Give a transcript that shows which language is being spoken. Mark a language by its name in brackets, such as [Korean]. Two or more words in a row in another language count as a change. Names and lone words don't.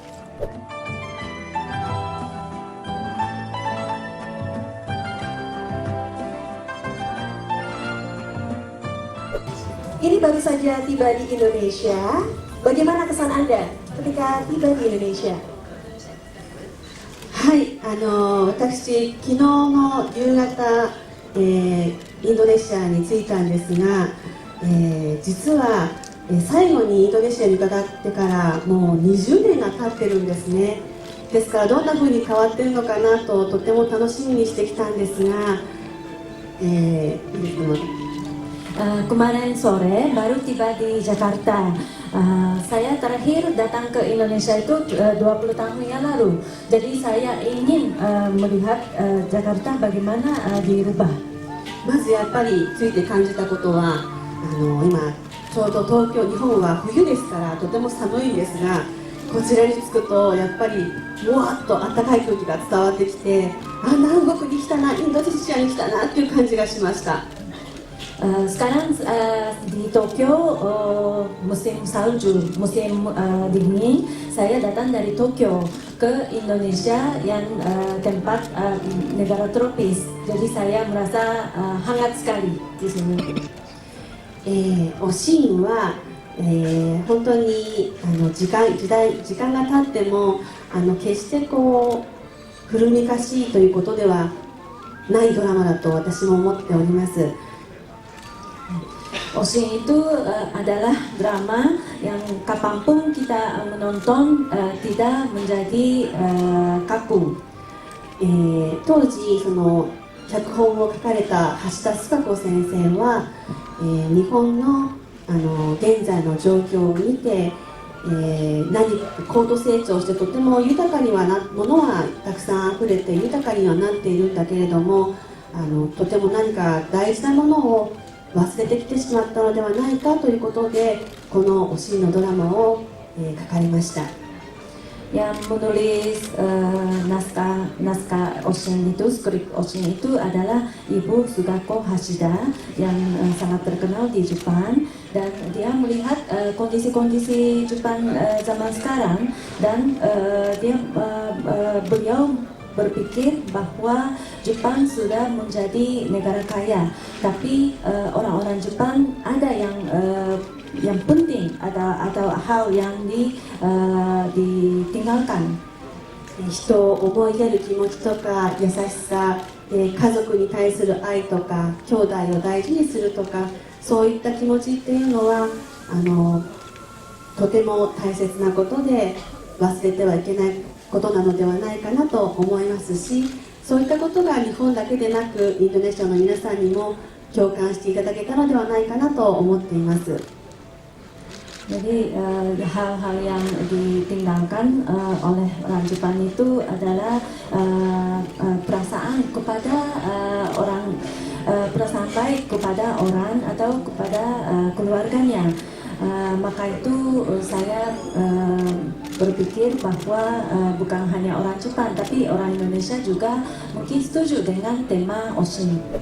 [Indonesian] Ini baru saja tiba di Indonesia. Bagaimana kesan Anda ketika tiba di Indonesia? [Japanese] はい、私、昨日の夕方、インドネシアに着いたんですが、実は、最後にインドネシアに伺ってからもう20年が経ってるんですね。ですからどんな風に変わってるのかなととても楽しみにしてきたんですが、 [Indonesian] Kemarin sore baru tiba di Jakarta. Saya terakhir datang ke Indonesia itu 20 tahun yang lalu. Jadi saya ingin melihat Jakarta bagaimana dirubah. [Japanese] まずやっぱりついて感じたことは、今ちょうど東京、日本は冬ですからとても寒いんですが、こちらに着くとやっぱりもわっと暖かい空気が伝わってきて、南国に来たな、インドネシアに来たなっていう感じがしました。 [Indonesian] Sekarang di Tokyo musim salju, musim dingin. Saya datang dari Tokyo ke Indonesia yang tempat negara tropis. Jadi saya merasa hangat sekali di sini. [Japanese] おシーンは、本当に時間が経っても決してこう古めかしいということではないドラマだと私も思っております。 [Indonesian] Ocean itu adalah drama yang kapanpun kita menonton tidak menjadi kaku. [Japanese] 当時その脚本を書かれた橋田壽賀子先生は、日本の現在の状況を見て、高度成長してとても豊かにはものはたくさんあふれて豊かにはなっているんだけれども、とても何か大事なものを忘れてきてしまったのではないかということで、このおしんのドラマを、書かれました。 [Indonesian] Yang menulis naskah Ocean itu, skrip Ocean itu adalah Ibu Sugako Hashida yang sangat terkenal di Jepang, dan dia melihat kondisi-kondisi Jepang zaman sekarang, dan beliau berpikir bahwa Jepang sudah menjadi negara kaya, tapi orang-orang Jepang ada yang penting, atau hal yang ditinggalkan. [Japanese] 人を思いやる気持ちとか優しさ、家族に対する愛とか兄弟を大事にするとか、そういった気持ちっていうのはとても大切なことで忘れてはいけないことなのではないかなと思いますし、そういったことが日本だけでなくインドネシアの皆さんにも共感していただけたのではないかなと思っています。 [Indonesian] Jadi hal-hal yang ditinggalkan oleh orang Jepang itu adalah perasaan kepada perasaan baik kepada orang atau kepada keluarganya. Maka itu saya berpikir bahwa bukan hanya orang Jepang tapi orang Indonesia juga mungkin setuju dengan tema Ocean.